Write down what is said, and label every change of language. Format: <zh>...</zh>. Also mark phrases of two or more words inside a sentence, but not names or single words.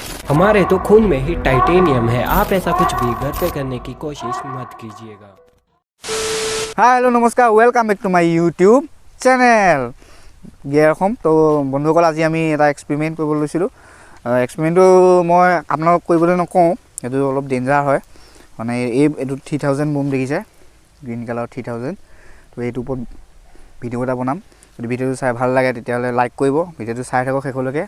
<hi>हमारे तो खून में ही टाइटेनियम है। आप ऐसा कुछ भी घर पे करने की कोशिश मत कीजिएगा।</hi> <en>Hi hello namaskar, welcome back to my YouTube channel Gear Home.</en> <as>तो बंधुসকল আজি আমি এটা এক্সপেৰিমেণ্ট কৰিব লৈছিলোঁ। এক্সপেৰিমেণ্টটো মই আপোনালোকক কৰিবলৈ নকওঁ, এইটো অলপ ডেঞ্জাৰ হয়। মানে এইটো 3000 বোম দেখিছে,</as> <en>green colour</en> <as>3000। তো এইটোৰ ওপৰত ভিডিঅ' এটা বনাম। যদি ভিডিঅ'টো চাই ভাল লাগে তেতিয়াহ'লে লাইক কৰিব, ভিডিঅ'টো চাই থাকক শেষলৈকে।</as>